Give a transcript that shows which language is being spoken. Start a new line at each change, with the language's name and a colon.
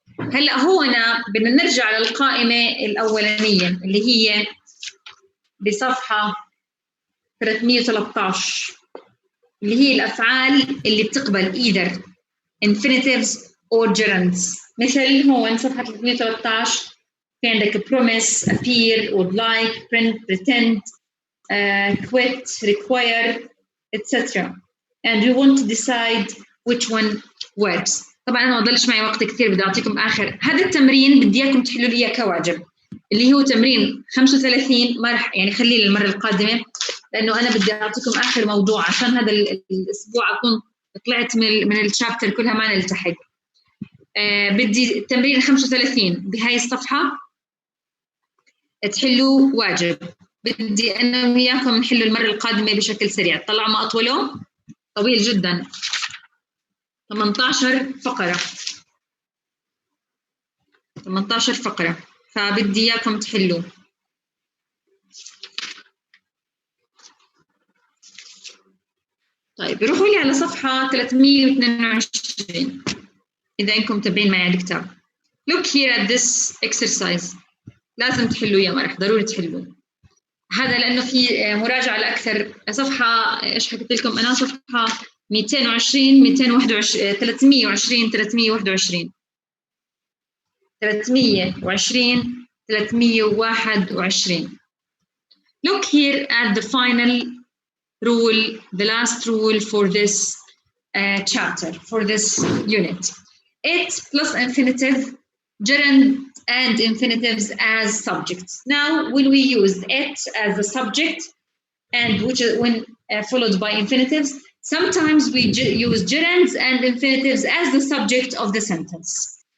Arabic: هلا هنا بدنا نرجع للقائمة الأولانية اللي هي بصفحة 313 اللي هي الأفعال اللي بتقبل
English: either infinitives or gerunds.
Arabic: مثل هون صفحة 313 في عندك promise, appear, would like, print, pretend, quit, require, etc.
English: And we want to decide which one works.
Arabic: طبعا أنا ما ضلش معي وقت كثير، بدي أعطيكم آخر هذا التمرين بدي إياكم تحلوا لي كواجب اللي هو تمرين 35. ما رح يعني خليه للمرة القادمة لأنه أنا بدي أعطيكم آخر موضوع عشان هذا الأسبوع أكون طلعت من الشابتر كلها ما نلتحق. بدي التمرين 35 بهاي الصفحة تحلوا واجب. بدي أنا وياكم نحلوا المرة القادمة بشكل سريع. طلعوا ما أطوله طويل جدا. 18 فقرة 18 فقرة، فبدي إياكم تحلوا. طيب روحوا لي على صفحة 322 إذا إنكم متابعين معي على الكتاب.
English: Look here at this exercise.
Arabic: لازم تحلوا يا مرح، ضروري تحلوا. هذا لأنه في مراجعة لأكثر. صفحة إيش حكيت لكم أنا؟ صفحة 220 221 320 321 320 321.
English: Look here at the final rule, the last rule for this chapter, for this unit. It plus infinitive, gerund and infinitives as subjects. Now, when we use it as the subject, and which is when followed by infinitives, sometimes we use gerunds and infinitives as the subject of the sentence.